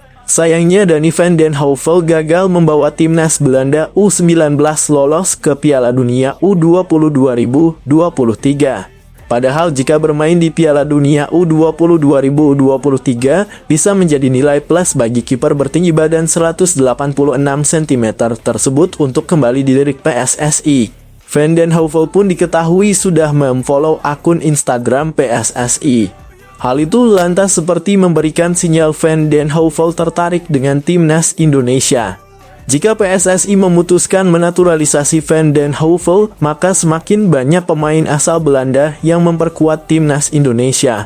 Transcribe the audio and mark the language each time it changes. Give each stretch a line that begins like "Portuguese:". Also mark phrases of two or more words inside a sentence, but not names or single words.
Indonesian: Sayangnya Danny van den Heuvel gagal membawa timnas Belanda U19 lolos ke Piala Dunia U20 2023. Padahal jika bermain di Piala Dunia U20 2023 bisa menjadi nilai plus bagi kiper bertinggi badan 186 cm tersebut untuk kembali dilirik PSSI. Van den Heuvel pun diketahui sudah memfollow akun Instagram PSSI. Hal itu lantas seperti memberikan sinyal Van den Heuvel tertarik dengan timnas Indonesia. Jika PSSI memutuskan menaturalisasi Van den Heuvel, maka semakin banyak pemain asal Belanda yang memperkuat timnas Indonesia.